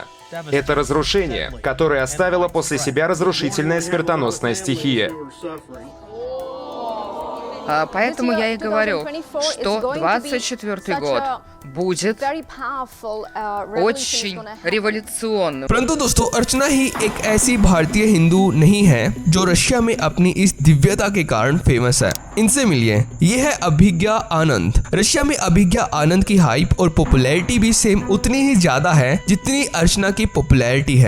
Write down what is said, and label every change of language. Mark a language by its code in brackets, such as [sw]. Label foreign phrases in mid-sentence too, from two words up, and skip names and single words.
[ru] Это разрушение, которое оставила после себя разрушительная смертоносная стихия. Поэтому я и говорю, что 24-й год будет очень революционным. [hi] परंतु दोस्तों, अर्चना ही एक ऐसी भारतीय हिंदू नहीं है जो रशिया में अपनी इस दिव्यता के कारण फेमस है। इनसे मिलिए, ये है अभिज्ञा आनंद। रशिया में अभिज्ञा आनंद की हाइप और पॉपुलैरिटी भी सेम उतनी ही ज्यादा है जितनी अर्चना की पॉपुलैरिटी है।